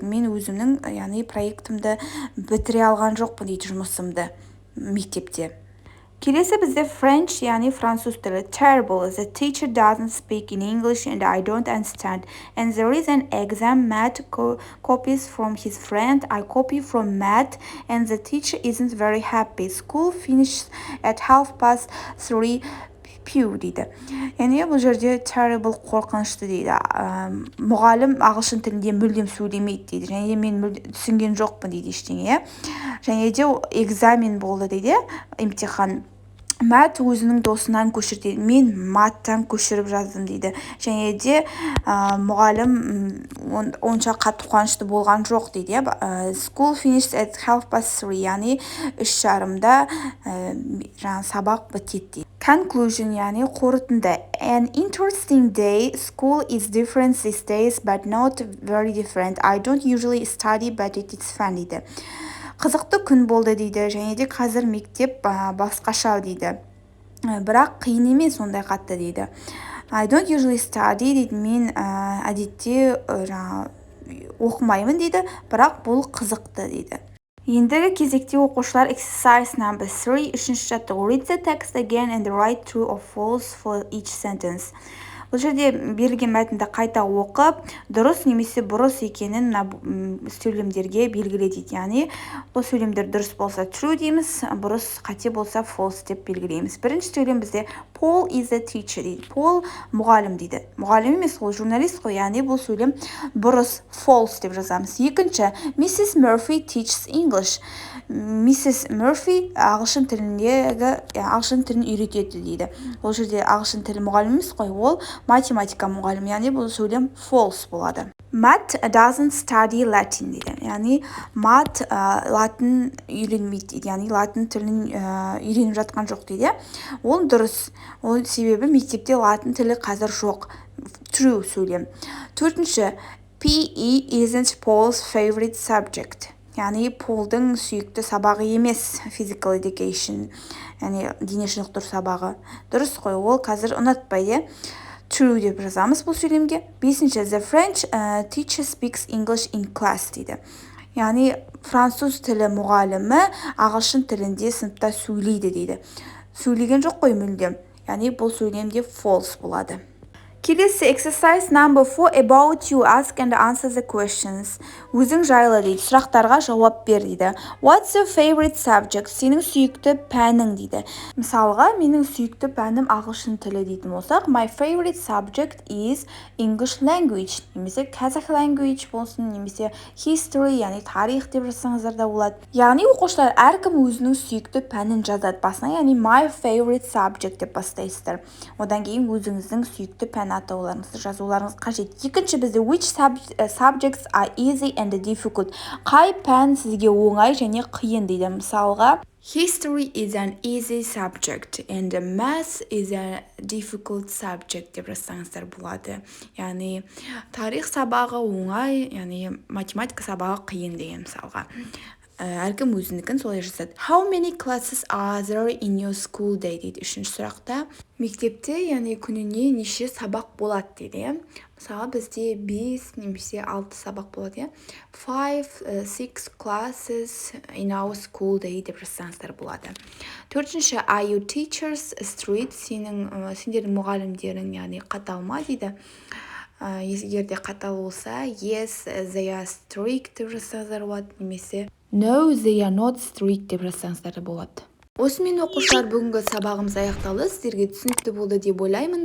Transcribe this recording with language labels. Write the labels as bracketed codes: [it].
[kk] Мен өзімнің, яғни проектімді бітіре алған жоқпын дейді, жұмысымды мектепте. Келесі бізде French, яғни француз тілі. [en] Terrible. The teacher doesn't speak in English and I don't understand. And there is an exam. Matt copies from his friend. I copy from Matt and the teacher isn't very happy. School finishes at 3:30. Пью дейді. [kk] Яғни бұл жерде terrible қорқынышты дейді. Мұғалім ағылшын тілінде мүлдем сөйлемейді дейді. Және де мен түсінген жоқпын дейді ештеңе. Және де экзамен болды дейді, емтихан. Мәт өзінің досынан көшірді. Мен маттан көшіріп жаздым дейді. Және де мұғалім онша қатты қуанышты болған жоқ дейді. [en] School finished at 3:30. [kk] Яғни 3:30-да сабақ бітеді. Conclusion, яғни қорытынды. [en] An interesting day. School is different these days, but not very different. I don't usually study, but it's fun дейді. [kk] Қызықты күн болды дейді, және де қазір мектеп басқаша дейді. Бірақ қиын емес ондай қатты дейді. [en] I don't usually study [kk] дейді, мен әдетте оқымаймын дейді, бірақ бұл қызықты дейді. Ендігі кезекте оқушылар [en] exercise number 3, [kk] үшінші жаттығу. [en] Read the text again and write true or false for each sentence. [kk] Бұл жерде берілген мәтінді қайта оқып, дұрыс немесе бұрыс екенін сөйлемдерге белгіле дейді. Яғни, бұл сөйлемдер дұрыс болса true дейміз, бұрыс қате болса false деп белгілейміз. Бірінші сөйлем бізде [en] Paul is a teacher [kk] дейді. Paul мұғалім дейді. Мұғалім емес, ол журналист қой, яғни бұл сөйлем бұрыс false деп жазамыз. Екінші, Mrs. [en] Murphy teaches English. Mrs. [kk] Murphy ағылшын тілін үйретеді дейді. Ол жерде ағылшын тілі мұғалім емес қой, ол математика мұғалім, яғни бұл сөйлем false болады. [en] Matt doesn't study Latin дейді. [kk] Яғни Matt латын үйренмейді дейді. Яғни латын тілін үйреніп жатқан жоқ дейді. Ол дұрыс. Ол себебі мектепте латын тілі қазір жоқ. True сөйлем. [en] Төртінші, PE isn't Paul's favorite subject. [kk] Яғни Полдың сүйікті сабағы емес, physical education, яғни дене шынықтыру сабағы. Дұрыс қой, ол қазір ұнатпайды. True деп жазамыз бұл сөйлемге. [en] Бесінші, the French teacher speaks English in class дейді. [kk] Яғни француз тілі мұғалімі ағылшын тілінде сыныпта сөйлейді дейді. Сөйлеген жоқ қой мүлдем. Яғни бұл сөйлемде false болады. [en] Келесі exercise number 4, about you, ask and answer the questions. [kk] Өзің жайлы дейді, сұрақтарға жауап бер дейді. [en] What's your favorite subject? [kk] Сенің сүйікті пәнің дейді. Мысалға, менің сүйікті пәнім ағылшын тілі дейтін болсақ, [en] my favorite subject is English language. [kk] Немесе Kazakh language болсын, немесе history, яғни тарих деп жазсаңыздар да болады. Яғни оқушылар әркім өзінің сүйікті пәнін жазады басына, яғни [en] my favorite subject [kk] деп бастайсыздар. Одан кейін өзіңіздің сүйікті пән атауларыңызды жазуларыңыз қажет. Екінші бізде [en] which subjects are easy and difficult. [kk] Қай пән сізге оңай және қиын дейді. [en] Мысалға, history is an easy subject and math is a difficult subject [kk] деп жазсаңыздар болады. Яғни тарих сабағы оңай, яғни математика сабағы қиын деген мысалға. Әркім өзінікін солай жасады. [en] How many classes are there in your school day дейді. [kk] Үшінші сұрақта, мектепте, яғни күніне неше сабақ болады дейді. Мысалы, бізде 5 немесе 6 сабақ болады. [en] 5-6 classes in our school day [kk] деп жазсаңыздар болады. [en] Төртінші, are you teachers strict? [kk] Сендердің мұғалімдерің, яғни қатал ма дейді. Егер де қатал болса, [en] yes, they are strict [kk] деп жазсаңыздар болады, немесе [en] no, they are not strict [kk] деп жазсаңыздар болады. Осымен оқушылар бүгінгі сабағымыз аяқталды. Сіздерге түсінікті болды деп ойлаймын.